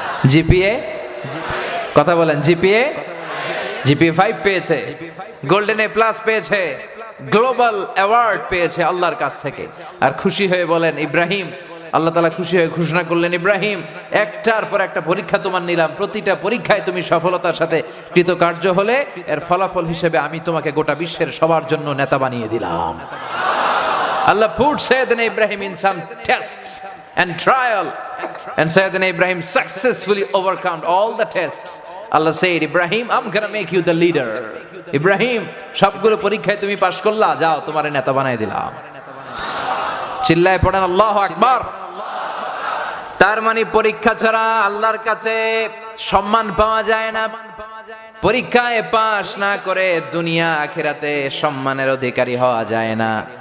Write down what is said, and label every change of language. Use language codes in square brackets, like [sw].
[bn] GPA, কথা বলেন, GPA 5 পেয়েছে, গোল্ডেন এ প্লাস পেয়েছে, গ্লোবাল অ্যাওয়ার্ড পেয়েছে আল্লাহর কাছ থেকে। আর খুশি হয়ে বলেন ইব্রাহিম, আল্লাহ তাআলা খুশি হয়ে ঘোষণা করলেন ইব্রাহিম একটার পর একটা পরীক্ষা তোমার নিলাম, প্রতিটা পরীক্ষায় তুমি সফলতার সাথে কৃতকার্য হলে এর ফলাফল হিসেবে আমি তোমাকে গোটা বিশ্বের সবার জন্য নেতা বানিয়ে দিলাম। [en] Allah put Sayyidina Ibrahim in some tests and trial, and Sayyidina Ibrahim successfully overcome all the tests. Allah said, Ibrahim, I'm gonna make you the leader. [bn] Ibrahim, সবগুলো পরীক্ষায় তুমি পাশ করলা, যাও তোমার নেতা বানাই দিলাম। চিল্লায় পড়েন আল্লাহু আকবার। তার মানে পরীক্ষা ছাড়া আল্লাহর কাছে সম্মান পাওয়া যায় না, পরীক্ষায় পাশ না করে দুনিয়া আখিরাতে সম্মানের অধিকারী হওয়া যায় না।